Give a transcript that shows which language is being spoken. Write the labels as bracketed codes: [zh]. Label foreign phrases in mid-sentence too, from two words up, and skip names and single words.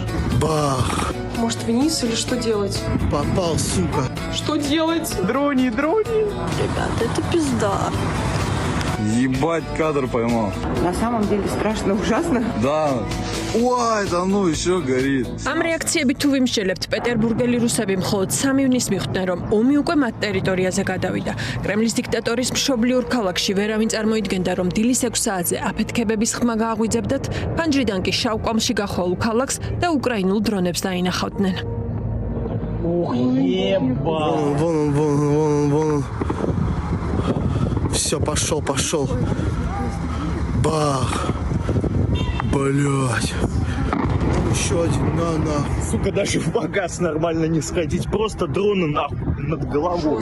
[ru] Бах! Может вниз или что делать? Попал, сука. Что делать? Дрони. Ребята, это пизда. Ебать, кадр поймал. На самом деле страшно, ужасно. Да. Ой, да ну еще горит. [ka] Ამ რეაქციებით თუ ვიმსჯელებთ, პეტერბურგელი რუსები მხოლოდ 3 ივნის მიხვდნენ, რომ ომი უკვე მათ ტერიტორიაზე გადავიდა. კრემლის დიქტატორის მშობლიურ ქალაქში ვერავინ წარმოიდგენდა, რომ დილის 6 საათზე აფეთქებების ხმა გააღვიძებდათ, ფანჯრიდან კი შავ-კვამლში გახვალ ქალაქს და უკრაინულ დრონებს დაინახავდნენ. [ru] Вон он. Все, пошел. Бах! Блять! Еще один, на. Сука, даже в багаж нормально не сходить, просто дроны нахуй над головой.